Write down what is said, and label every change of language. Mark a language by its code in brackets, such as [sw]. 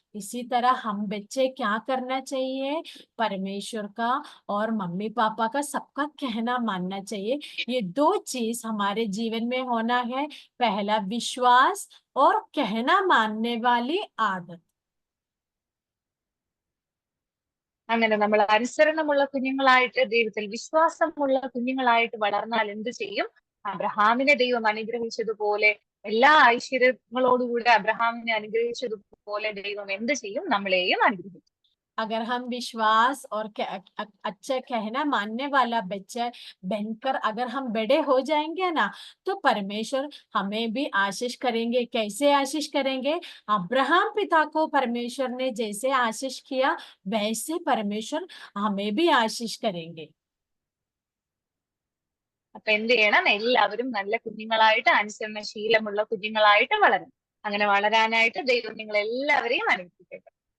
[hi] इसी तरह हम बच्चे क्या करना चाहिए? परमेश्वर का और मम्मी पापा का सबका कहना मानना चाहिए। ये दो चीज हमारे जीवन में होना है। पहला विश्वास और कहना मानने वाली आदत। [ml] അങ്ങനെ നമ്മൾ അനുസരണമുള്ള കുഞ്ഞുങ്ങളായിട്ട് ദൈവത്തിൽ വിശ്വാസമുള്ള കുഞ്ഞുങ്ങളായിട്ട് വളർന്നാൽ എന്ത് ചെയ്യും? അബ്രഹാമിനെ ദൈവം അനുഗ്രഹിച്ചതുപോലെ എല്ലാ ഐശ്വര്യങ്ങളോടുകൂടി അബ്രഹാമിനെ അനുഗ്രഹിച്ചതുപോലെ ദൈവം എന്ത് ചെയ്യും? നമ്മളെയും അനുഗ്രഹിക്കും. [hi] अगर हम विश्वास और अच्छा कहना मानने वाला बच्चा बनकर अगर हम बड़े हो जाएंगे ना, तो परमेश्वर हमें भी आशीष करेंगे। कैसे आशीष करेंगे? अब्राहम पिता को परमेश्वर ने जैसे आशीष किया, वैसे परमेश्वर हमें भी आशीष करेंगे। [ml] അപ്പൊ എന്ത് ചെയ്യണം? എല്ലാവരും നല്ല കുഞ്ഞുങ്ങളായിട്ട്, അനുസരണശീലമുള്ള കുഞ്ഞുങ്ങളായിട്ട് വളരണം. അങ്ങനെ വളരാനായിട്ട് ദൈവം നിങ്ങൾ എല്ലാവരെയും അനുഗ്രഹിക്കട്ടെ.